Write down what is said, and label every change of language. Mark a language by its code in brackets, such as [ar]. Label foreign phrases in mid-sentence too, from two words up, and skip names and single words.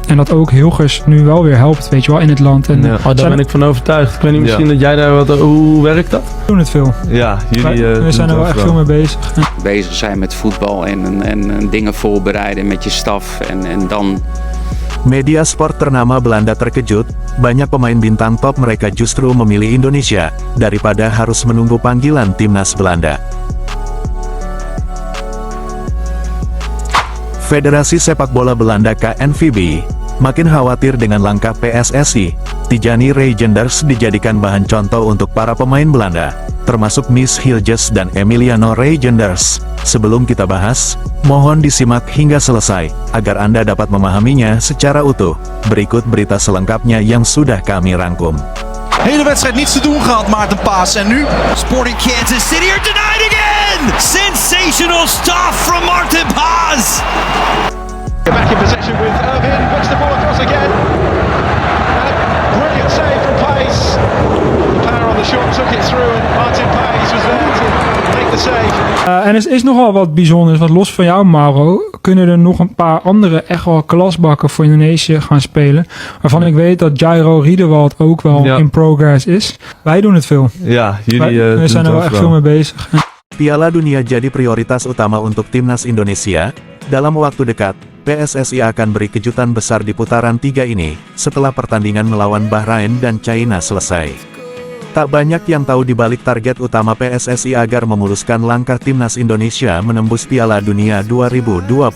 [nl] En dat ook Hilgers nu wel weer helpt, weet je wel, in het land. En, daar ben ik van overtuigd. Ik weet niet, misschien dat jij daar wat... Hoe werkt dat? We doen het veel. Ja, jullie we zijn er wel echt veel mee bezig. Bezig zijn met voetbal en dingen voorbereiden met je staf en dan... [id] Media sport ternama Belanda terkejut, banyak pemain bintang top mereka justru memilih Indonesia, daripada harus menunggu panggilan timnas Belanda. Federasi Sepak Bola Belanda KNVB makin khawatir dengan langkah PSSI. Tijani Reijenders dijadikan bahan contoh untuk para pemain Belanda, termasuk Miss Hilges dan Emiliano Reijenders. Sebelum kita bahas, mohon disimak hingga selesai, agar Anda dapat memahaminya secara utuh. Berikut berita selengkapnya yang sudah kami rangkum. [nl] Hele wedstrijd niets te doen gehad, Maarten Paas. En nu [en] Sporting Kansas City are denied again! Sensational stuff from Maarten Paas! Back in possession with Irvin, puts the ball across again. Brilliant save from Paes. The player on the shot took it through and Martin Paes was there to make the save. [nl] En er is nogal wat bijzonders, want los van jou, Mauro, kunnen er nog een paar andere echt wel klasbakken voor Indonesië gaan spelen. Waarvan ik weet dat Jairo Riedewald ook wel [en] in progress [nl] is. Wij doen het veel. Ja, jullie we zijn er wel echt veel mee bezig. [id] Piala Dunia jadi prioritas utama untuk timnas Indonesia. Dalam waktu dekat, PSSI akan beri kejutan besar di putaran 3 ini, setelah pertandingan melawan Bahrain dan China selesai. Tak banyak yang tahu dibalik target utama PSSI agar memuluskan langkah timnas Indonesia menembus Piala Dunia 2026.